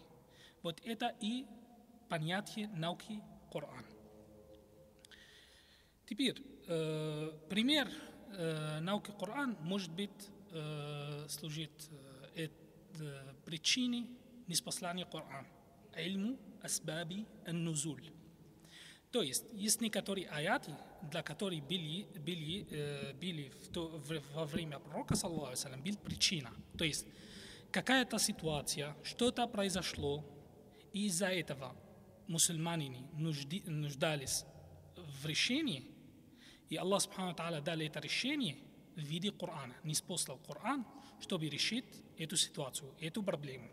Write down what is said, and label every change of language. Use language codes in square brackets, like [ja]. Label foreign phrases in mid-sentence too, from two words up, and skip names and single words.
[ru] Вот это и понятие науки Коран. Теперь, пример науки Коран может быть служит причиной ниспослания Корана. [ar] علم أسباب النزول. [ru] То есть некоторые аяты, для которых были во время пророка, [ar] صلى الله عليه وسلم, [ru] была причина. То есть какая-то ситуация, что-то произошло, и из-за этого мусульмане нуждались в решении, и Аллах [ar] سبحانه وتعالى [ru] дал это решение в виде Корана, ниспослал Коран, чтобы решить эту ситуацию, эту проблему.